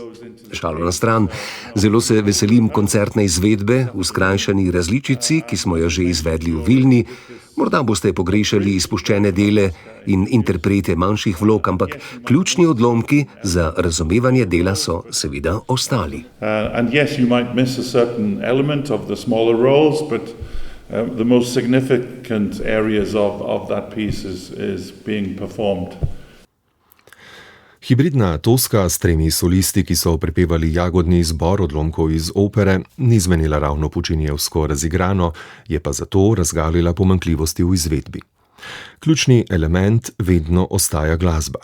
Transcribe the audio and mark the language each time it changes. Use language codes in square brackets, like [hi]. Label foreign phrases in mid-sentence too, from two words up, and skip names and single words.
[sl] Šalo na stran, zelo se veselim koncertne izvedbe v skrajšani različici, ki smo jo že izvedli v Vilni. Morda boste pogrešali izpuščene dele in interprete manjših vlog, ampak ključni odlomki za razumevanje dela so seveda ostali. [en] And yes, you might miss a certain element of the smaller roles, but the most significant areas of that piece is being performed. [sl] Hibridna Toska s 3 solisti, ki so prepevali jagodni zbor odlomkov iz opere, ni zvenela ravno Pučinijevsko razigrano, je pa zato razgalila pomanjkljivosti v izvedbi. Ključni element vedno ostaja glasba.